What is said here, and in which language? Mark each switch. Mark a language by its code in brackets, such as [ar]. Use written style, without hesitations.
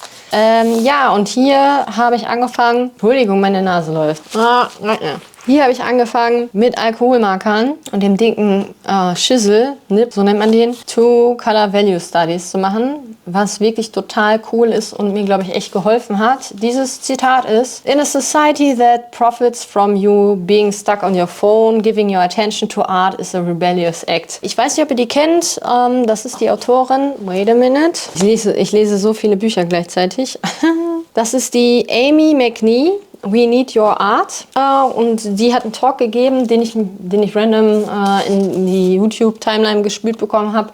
[de] Ja, und hier habe ich angefangen. Entschuldigung, meine Nase läuft. Hier habe ich angefangen mit Alkoholmarkern und dem dicken Schissel, so nennt man den, Two-Color Value Studies zu machen, was wirklich total cool ist und mir, glaube ich, echt geholfen hat. Dieses Zitat ist: [en] In a society that profits from you being stuck on your phone, giving your attention to art is a rebellious act. [de] Ich weiß nicht, ob ihr die kennt. Das ist die Autorin. [en] Wait a minute. [de] Ich lese so viele Bücher gleichzeitig. Das ist die Amy McNee. We Need Your Art. Und die hat einen Talk gegeben, den ich random in die YouTube-Timeline gespielt bekommen habe.